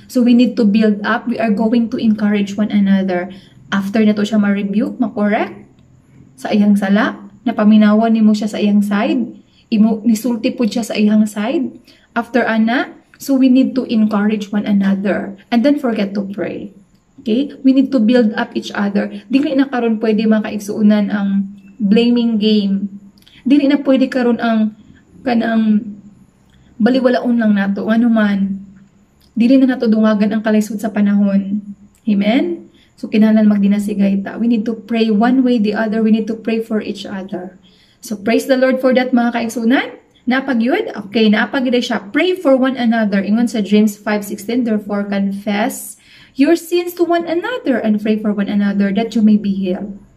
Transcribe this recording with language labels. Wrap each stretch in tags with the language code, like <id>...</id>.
<en>So we need to build up, we are going to encourage one another.</en> <ceb>After na to siya ma-rebuke, ma-correct sa iyang sala, napaminawan ni mo siya sa iyang side, nisulti po siya sa iyang side.</ceb> <en>After ana, so we need to encourage one another. And then forget to pray. Okay? We need to build up each other.</en> <ceb>Dili na karon pwede mga kaigsuunan ang blaming game. Dili na pwede karon ang kanang baliwalaon lang nato. Ano man. Dili na nato dungagan ang kalisod sa panahon. Amen? So kinahanglan magdinasigay ta.</ceb> <en>We need to pray one way the other. We need to pray for each other. So praise the Lord for that mga kaigsuunan. Napagyud? Okay, napagyud siya. Pray for one another. Ingon sa James 5:16, therefore confess your sins to one another and pray for one another that you may be healed.</en>